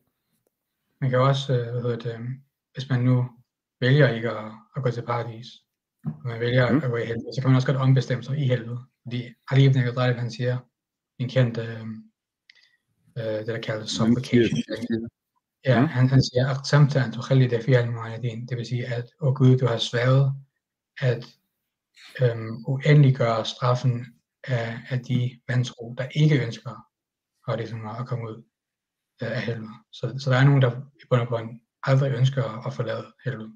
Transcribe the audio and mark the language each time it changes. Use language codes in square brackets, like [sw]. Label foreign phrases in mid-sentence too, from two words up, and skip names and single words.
[da] Man kan også, hvis man nu vælger ikke at gå til paradis, og man vælger at gå i helvede, så kan man også godt ombestemme sig i helvede. Fordi Ali ibn Abi Talib, han siger en kendt, det der kaldes supplication. Ja, han siger, [ar] أقسمت أن تخلد فيها المعاندين. [da] Det vil sige, at Gud, du har sværet at uendeliggøre straffen af de vantro, der ikke ønsker at komme ud af helvede. Så der er nogen, der i bund og grund aldrig ønsker at forlade helvede.